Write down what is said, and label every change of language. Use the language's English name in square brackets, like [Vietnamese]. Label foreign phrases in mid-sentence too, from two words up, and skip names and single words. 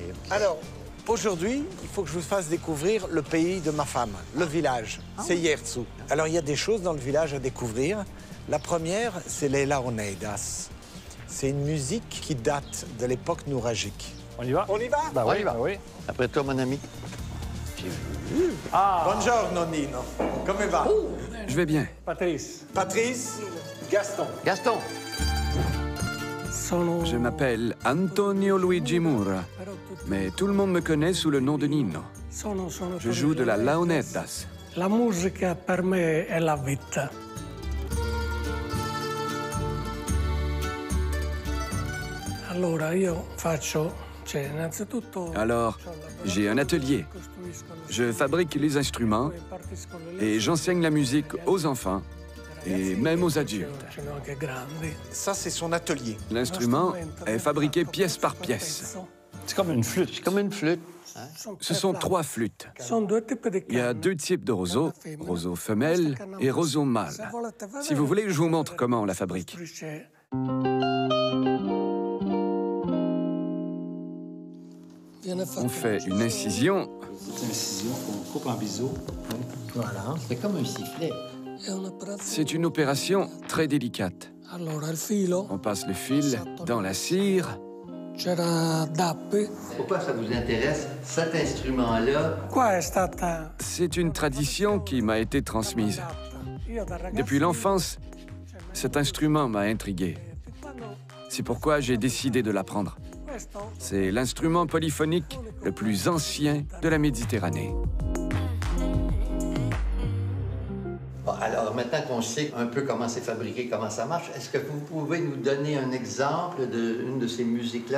[French] Alors, aujourd'hui, il faut que je vous fasse découvrir le pays de ma femme, le village. C'est Hierzu. Alors, il y a des choses dans le village à découvrir. La première, c'est les Laoneidas. C'est une musique qui date de l'époque nouragique. On y va? On y va? Ben On oui, y va. ben oui. Après toi, mon ami. [Italian] Buongiorno, Nino. Come va? [French] Je vais bien. Patrice. Patrice, Gaston. Gaston. Je m'appelle Antonio Luigi Mura, mais tout le monde me connaît sous le nom de Nino. Je joue de la launeddas. [Italian] La musica per me è la vita. Allora io faccio, innanzitutto [French] Alors, j'ai un atelier. Je fabrique les instruments et j'enseigne la musique aux enfants et même aux adultes. [Italian] sono anche grandi. [French] Ça, c'est son atelier. L'instrument est fabriqué pièce par pièce. C'est comme une flûte. C'est comme une flûte. Ce sont 3 flûtes. [Italian] Sono due tipi di [French] Il y a 2 types de roseaux, roseau femelle et roseau mâle. Si vous voulez, je vous montre comment on la fabrique. On fait une incision. Une incision qu'on coupe en biseau. Voilà. C'est comme un sifflet. C'est une opération très délicate. [Italian] Allora il filo [French] On passe le fil dans la cire. [Italian] c'era Dappi. [French] Pourquoi ça vous intéresse, cet instrument-là? [Italian] Qua è stata [French] C'est une tradition qui m'a été transmise. [Italian] io da ragazzo. [French] Depuis l'enfance, cet instrument m'a intrigué. C'est pourquoi j'ai décidé de l'apprendre. C'est l'instrument polyphonique le plus ancien de la Méditerranée. Bon, alors, maintenant qu'on sait un peu comment c'est fabriqué, comment ça marche, est-ce que vous pouvez nous donner un exemple d'une de ces musiques-là?